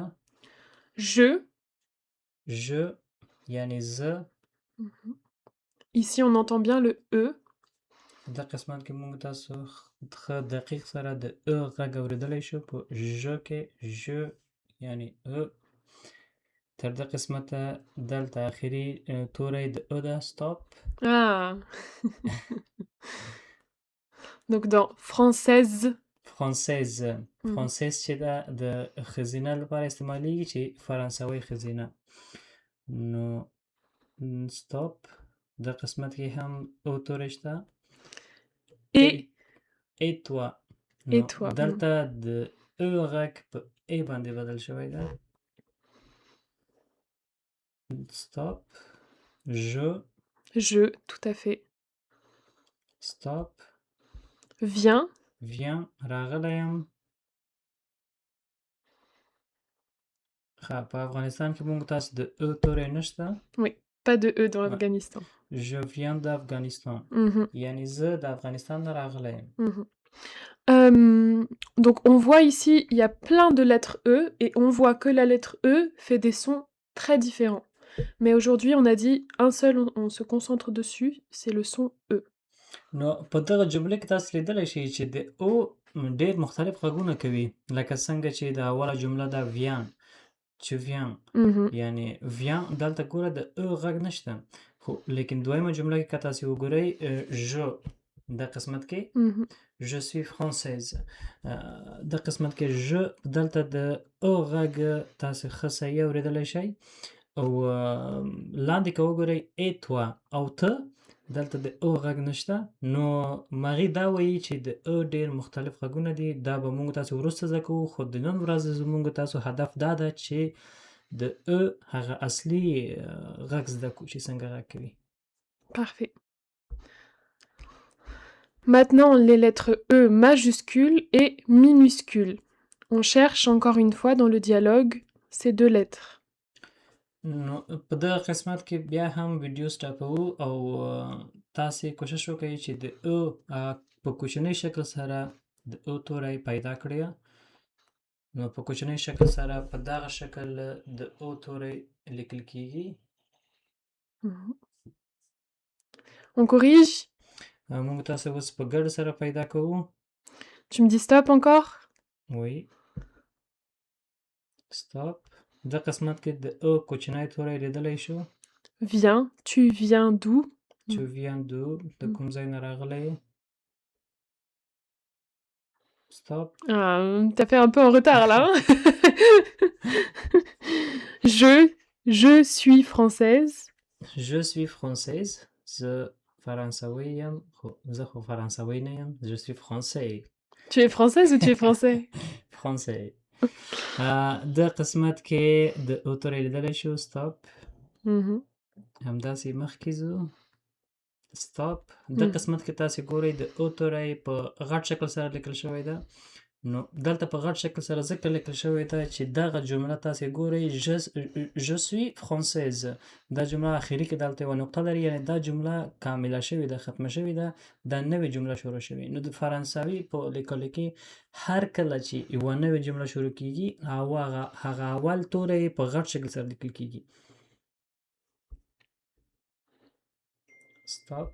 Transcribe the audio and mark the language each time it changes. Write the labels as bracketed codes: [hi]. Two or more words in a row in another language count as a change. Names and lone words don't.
[fr] Je. [ps] je یعنی زه. [fr] Ici, on entend bien le E. [ps] دغه قسمت کې موږ تاسو ښه دقیق سره د او غږ اورېدلی شو په ژ کې. ژ یعنی او. تر دې قسمته دلته آخري توری د ا ده stop. [fr] Ah. Donc dans française. [ps] فرانسیز Mhm. فرانسیز چې ده د ښځینه لپاره استعمالیږي چې فرانسوي ښځینه. نو stop د قسمت کې هم او توری شته. [fr] Et toi. et [ps] نو [fr] toi. [ps] دلته د ا غږ په ای باندې بدل شوی ده. stop. [fr] Je, tout à fait. [ps] stop. [fr] Viens. [ps] راغلی یم. ښه په افغانستان کې موږ تاسو د ا توری نشته. [fr] Oui, pas de E dans l'Afghanistan. Je viens d'Afghanistan. Mhm. [ps] یعنی زه د افغانستان نه راغلی یم. Mhm. [fr] Donc on voit ici, il y a plein de lettres E et on voit que la lettre E fait des sons très différents. Mais aujourd'hui, on a dit un seul, on se concentre dessus, c'est le son E. [ps] نو په دغه جمله کې تاسو لیدلی شئ چې د او ډېر مختلف غږونه کوي، لکه څنګه چې د اوله جمله ده ویان چې ویان Mhm. یعنی ویان دلته ګوره د ا غږ نشته، خو لیکن دویمه جمله کې که تاسې وګورئ ژ د قسمت کې Mhm. [fr] je suis française [ps] د قسمت کې ژ دلته د ا غږ تاسې ښه صحیح اورېدلی شئ او لاندې که وګورئ ای توا او ته دلته د او غږ نشته، نو هغې دا وایي چې د ا ډېر مختلف غږونه دي. دا به موږ تاسو وروسته زده کوو، خو د نن ورځې زموږ تاسو هدف دا ده چې د ا هغه اصلي غږ زده کړو چې څنګه غږ کوي. [fr] Parfait. Maintenant, les lettres E majuscules et minuscules. On cherche encore une fois dans le dialogue ces deux lettres. [ps] نو په دغه قسمت کې بیا هم ویډیو سټاپوو او تاسې کوشش وکړئ چې د ا په کوچنۍ شکل سره د ا توری پیدا کړئ. نو په کوچنۍ شکل سره په دغه شکل د او توری لیکل کیږي. [fr] Mhm. On corrige? [ps] موږ تاسو اوس په ګډه سره پیدا کوو. [fr] Tu me dis stop encore? [ps] وی stop. د قسمت کې د ا کوچنی توری لیدلی شو. [fr] Viens, tu viens d'où? Tu viens d'où [ps] د کوم ځای نه راغلی یې. stop. [fr] Ah, t'as fait un peu en retard là. Hein. Je suis française. Je suis française. [ps] زه فرانسوی یم خو زه خو فرانسوی نه یم. [fr] Je suis français. Tu es française ou tu es français? français. [ps] د قسمت کې د او توری لیدلی شو. stop. Mhm. همداسې مخکې ځو. stop. د قسمت کې تاسې ګورئ د او توری په غټ شکل سره لیکل شوی ده. نو دلته په غټ شکل سره ځکه لیکل شوی ده چې دغه جمله تاسې ګورئ [fr] je suis française. [ps] دا جمله اخري کې دلته یوه نقطه لري، یعنې دا جمله کامله شوې ده، ختمه شوې ده، دا نوې جمله شروع شوې. نو د فرانسوي په لیکلو کې هر کله چې یوه نوې جمله شروع کیږي هغه اول توری په غټ شکل سره لیکل کیږي. stop.